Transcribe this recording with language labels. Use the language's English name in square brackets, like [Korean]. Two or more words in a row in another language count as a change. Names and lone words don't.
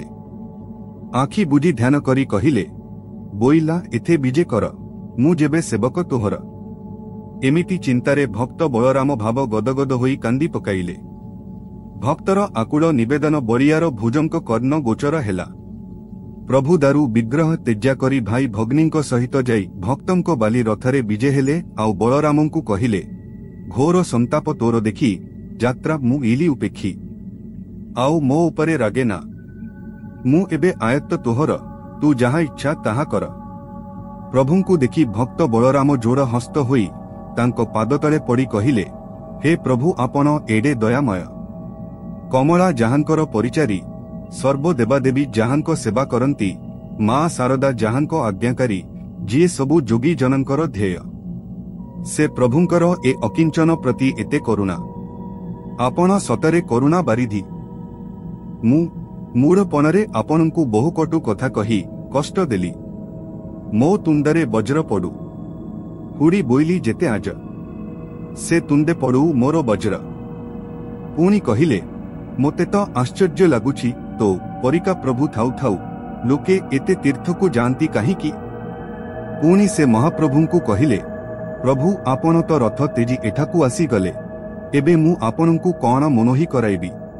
[Odia] ଆଖି ବୁଜି ଧ୍ୟାନ କରି କହିଲେ, ବୋଇଲା ଏଥେ ବିଜେ କର, ମୁ ଯେବେ ସେବକ ତୋହର। ଏମିତି ଚିନ୍ତାରେ ଭକ୍ତ ବଳରାମ ଭାବ ଗଦଗଦ ହୋଇ କାନ୍ଦି ପକାଇଲେ। ଭକ୍ତର ଆକୁଳ ନିବେଦନ ବରିଆର ଭୁଜଙ୍କ କର୍ଣ୍ଣ ଗୋଚର ହେଲା। ପ୍ରଭୁ ଦାରୁ ବିଗ୍ରହ ତେଜା କରି ଭାଇ ଭଗ୍ନୀଙ୍କ ସହିତ ଯାଇ ଭକ୍ତଙ୍କ ବାଲି ରଥରେ ବିଜେ ହେଲେ। ଆଉ ବଳରାମଙ୍କୁ କହିଲେ, ଘୋର ସନ୍ତାପ ତୋର ଦେଖି ଯାତ୍ରା ମୁ ଇଲି ଉପେକ୍ଷି। ଆଉ ମୋ ଉପରେ ରାଗେନା, ମୁ ଏବେ ଆୟତ୍ତ ତୋହର, ତୁ ଯାହା ଇଚ୍ଛା ତାହା କର। ପ୍ରଭୁଙ୍କୁ ଦେଖି ଭକ୍ତ ବଳରାମ ଯୋଡ଼ ହସ୍ତ ହୋଇ ତାଙ୍କ ପାଦତଳେ ପଡ଼ି କହିଲେ, ହେ ପ୍ରଭୁ ଆପଣ ଏଡେ ଦୟାମୟ। କମଳା ଯାହାଙ୍କର ପରିଚାରୀ, ସର୍ବଦେବାଦେବୀ ଯାହାଙ୍କୁ ସେବା କରନ୍ତି, ମା ଶାରଦା ଯାହାଙ୍କ ଆଜ୍ଞାକାରୀ, ଯି ସବୁ ଯୋଗୀ ଜନଙ୍କର ଧ୍ୟେୟ। ସେ ପ୍ରଭୁଙ୍କର ଏ ଅକିଞ୍ଚନ ପ୍ରତି ଏତେ କରୁଣା। ଆପଣ ସତରେ କରୁଣା ବାରିଧି। ମୂଢ଼ପଣରେ ଆପଣଙ୍କୁ ବହୁ କଟୁ କଥା କହି କଷ୍ଟ ଦେଲି। ମୋ ତୁଣ୍ଡରେ ବଜ୍ର ପଡ଼ୁ, ହୁଡ଼ି ବୋଇଲି ଯେତେ ଆଜ, ସେ ତୁଣ୍ଡେ ପଡ଼ୁ ମୋର ବଜ୍ର। ପୁଣି କହିଲେ, ମୋତେ ତ ଆଶ୍ଚର୍ଯ୍ୟ ଲାଗୁଛି, ତୋ ପରିକା ପ୍ରଭୁ ଥାଉ ଥାଉ ଲୋକେ ଏତେ ତୀର୍ଥକୁ ଯାଆନ୍ତି କାହିଁକି? ପୁଣି ସେ ମହାପ୍ରଭୁଙ୍କୁ କହିଲେ, ପ୍ରଭୁ ଆପଣ ତ ରଥ ତେଜି ଏଠାକୁ ଆସି ଗଲେ, ଏବେ ମୁ ଆପଣଙ୍କୁ କୌଣ ମନୋହି କରାଇବି?